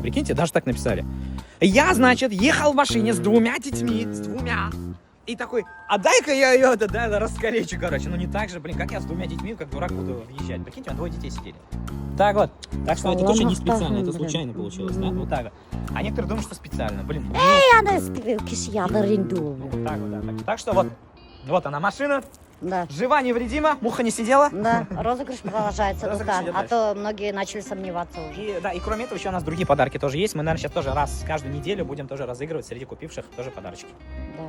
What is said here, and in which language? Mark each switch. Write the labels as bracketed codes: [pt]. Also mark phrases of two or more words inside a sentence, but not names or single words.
[ru] Прикиньте, даже так написали. Я, значит, ехал в машине с двумя детьми, И такой, а дай-ка я ее, да, раскалечу, короче. Ну не так же, блин, как я с двумя детьми, как дурак, буду въезжать. Прикиньте, у меня 2 детей сидели. Так вот. Так что это тоже не специально, это случайно получилось, да? Вот так вот. А некоторые думают, что специально. Блин. Ана кишияны ренду. Так вот, да. Так что вот она машина. Да. Жива, невредима, муха не сидела. Да, розыгрыш продолжается, Розыгрыш идет а то многие начали сомневаться уже. И кроме этого еще у нас другие подарки тоже есть. Мы, наверное, сейчас тоже раз каждую неделю будем тоже разыгрывать среди купивших тоже подарочки. Да.